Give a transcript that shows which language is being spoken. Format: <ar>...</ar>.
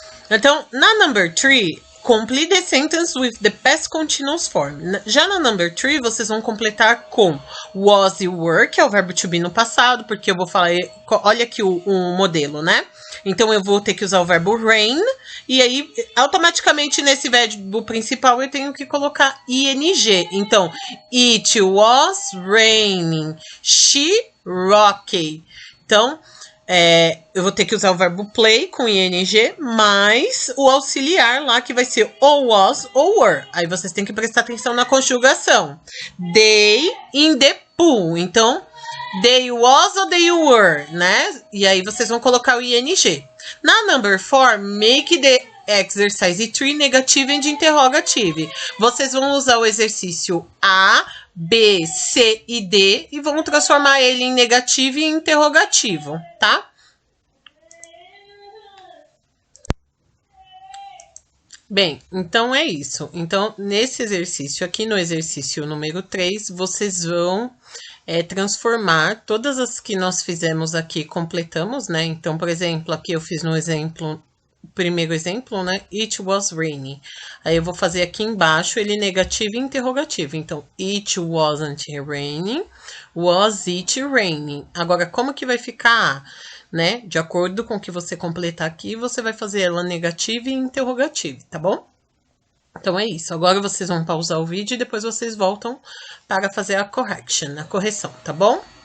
<pt>Então, na</pt> <en>number 3, complete the sentence with the past continuous form.</en> <pt>Já na number 3, vocês vão completar com was e were, que é o verbo to be no passado, porque eu vou falar, olha aqui o modelo, né? Então, eu vou ter que usar o verbo rain, e aí, automaticamente, nesse verbo principal, eu tenho que colocar ing. Então,</pt> <en>it was raining, she rocked.</en> <pt>Então, eu vou ter que usar o verbo play com ing, mais o auxiliar lá, que vai ser ou was ou were. Aí vocês têm que prestar atenção na conjugação.</pt> <en>They in the pool.</en> <pt>Então,</pt> <en>they was</en> <pt>ou</pt> <en>they were,</en> <pt>né? E aí vocês vão colocar o ing. Na</pt> <en>number 4, make the exercise 3 negative and interrogative.</en> <pt>Vocês vão usar o exercício A, B, C e D e vão transformar ele em negativo e interrogativo, tá? Bem, então é isso. Então, nesse exercício, aqui no exercício número 3, vocês vão transformar todas as que nós fizemos aqui, completamos, né? Então, por exemplo, aqui eu fiz no exemplo, primeiro exemplo, né?</pt> <en>It was raining.</en> <pt>Aí eu vou fazer aqui embaixo ele negativo e interrogativo. Então,</pt> <en>it wasn't raining, was it raining.</en> <pt>Agora, como que vai ficar, né? De acordo com o que você completar aqui, você vai fazer ela negativa e interrogativa, tá bom? Então, é isso. Agora, vocês vão pausar o vídeo e depois vocês voltam para fazer a correção, tá bom?</pt>